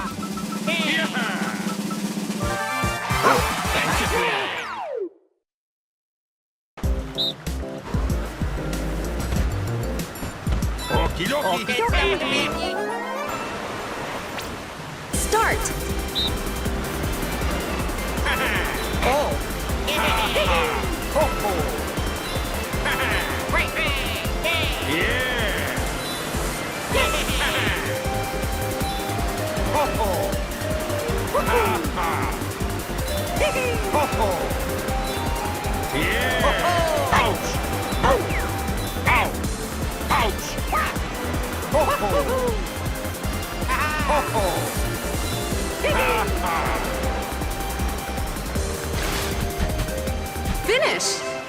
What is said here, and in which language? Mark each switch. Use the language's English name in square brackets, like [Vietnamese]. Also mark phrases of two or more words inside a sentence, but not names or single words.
[English] Okie dokie. Start. Yeah. Ho ho. Ha ha. Ho ho. Yeah. Ouch. Ouch. Ouch. Ouch. Ho ho. Ho ho. Ha ha. Finish.